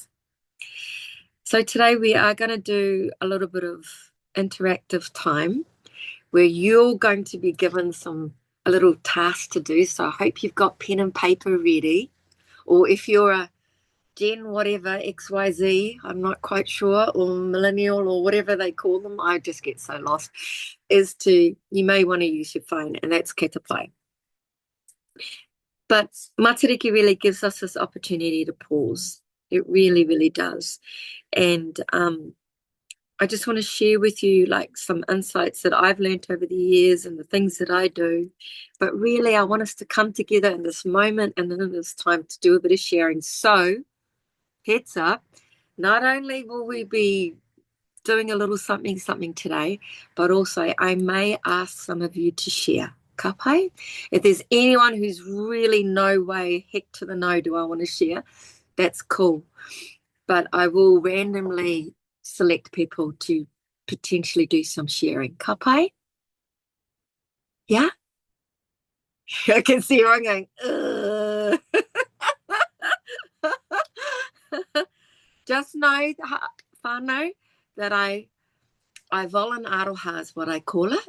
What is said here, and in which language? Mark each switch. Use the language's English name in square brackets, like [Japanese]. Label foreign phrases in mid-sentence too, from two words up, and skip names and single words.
[English] So today we are going to do a little bit of interactive time where you're going to be given a little task to do. So I hope you've got pen and paper ready. Or if you're a Gen whatever, XYZ, I'm not quite sure, or millennial or whatever they call them, I just get so lost, you may want to use your phone, and that's [Māori] kia te pai. [English] But Matariki really gives us this opportunity to pause. It really, really does. And I just want to share with you like some insights that I've learned over the years and the things that I do. But really, I want us to come together in this moment and in this time to do a bit of sharing. So, heads up, not only will we be doing a little something today, but also I may ask some of you to share. [Māori] Ka pai? [English] If there's anyone who's really no way, heck to the no, do I want to share, that's cool. But I will randomly select people to potentially do some sharing. [Māori] Ka pai? [English] Yeah? I can see everyone going, ugh. Just know, whānau, that I volan aroha is what I call it.